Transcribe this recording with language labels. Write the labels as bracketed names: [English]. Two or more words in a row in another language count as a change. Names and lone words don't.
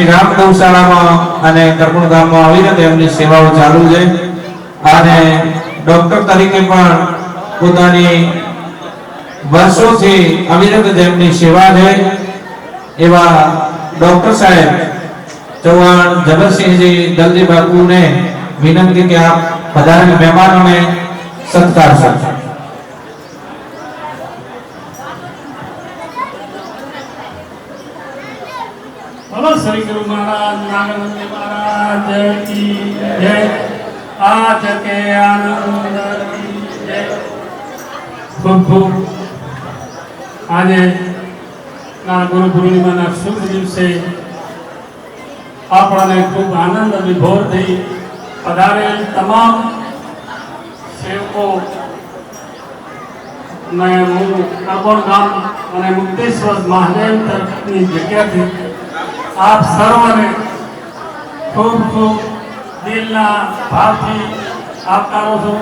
[Gujarati] રામ ગૌશાળામાં અને કરમણ ગામમાં અવિરત એમની સેવાઓ ચાલુ છે અને ડોક્ટર તરીકે પણ પોતાની વર્ષોથી અવિરત જેમની સેવા છે એવા ડોક્ટર સાહેબ ચૌહાણ જબરસિંહજી દલજી બાપુને વિનંતી કે આપ પધારેલ મહેમાનોને સત્કારશો. [Hindi] बोलो श्री गुरु महाराज नागनंदी महाराज की जय. आज के आनंद की जय. [Gujarati] ખૂબ ખૂબ આજે ના ગુરુ પૂર્ણિમાના શુભ દિવસે આપણને ખૂબ આનંદ વિભોર થઈ પધારેલ તમામ સેવકો ને હું કરમણ ગામ અને મુક્તેશ્વર મહાદેવ તરફની જગ્યાથી આપ સર્વને ખૂબ ખૂબ દિલના ભાવથી આપકારો છું.